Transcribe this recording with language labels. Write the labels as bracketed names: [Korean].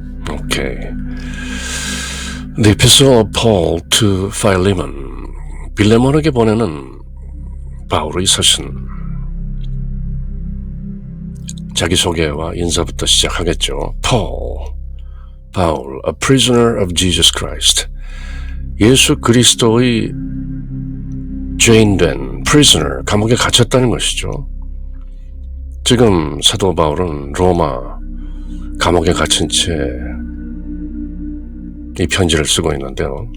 [English] 오케이. The Epistle of Paul to Philemon. [Korean] 빌레몬에게 보내는 바울의 서신. 자기소개와 인사부터 시작하겠죠. [English] Paul, a prisoner of Jesus Christ. [Korean] 예수 그리스도의 죄인된 prisoner, 감옥에 갇혔다는 것이죠. 지금 사도 바울은 로마 감옥에 갇힌 채 이 편지를 쓰고 있는데요.